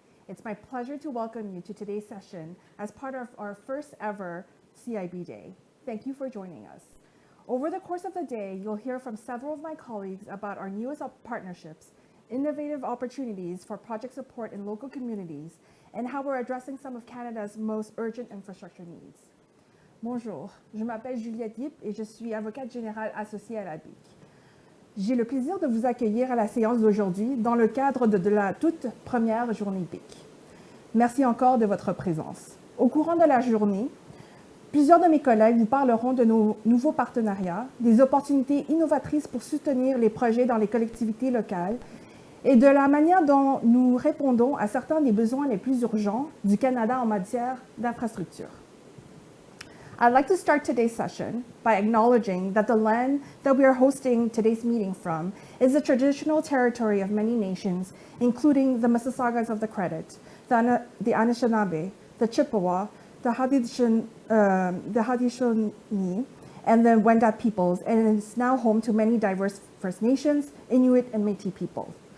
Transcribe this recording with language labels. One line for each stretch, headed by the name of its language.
English: It's my pleasure to welcome you to today's session as part of our first ever CIB Day. Thank you for joining us. Over the course of the day, you'll hear from several of my colleagues about our newest partnerships, innovative opportunities for project support in local communities, and how we're addressing some of Canada's most urgent infrastructure needs.
French: Bonjour, je m'appelle Juliette Yip et je suis avocate générale associée à la BIC. J'ai le plaisir de vous accueillir à la séance d'aujourd'hui dans le cadre de la toute première journée BIC. Merci encore de votre présence. Au courant de la journée, plusieurs de mes collègues vous parleront de nos nouveaux partenariats, des opportunités innovatrices pour soutenir les projets dans les collectivités locales et de la manière dont nous répondons à certains des besoins les plus urgents du Canada en matière d'infrastructure.
English: I'd like to start today's session by acknowledging that the land that we are hosting today's meeting from is the traditional territory of many nations, including the Mississaugas of the Credit, the Anishinaabe, the Chippewa, the Haudenosaunee, and the Wendat peoples, and is now home to many diverse First Nations, Inuit, and Métis peoples.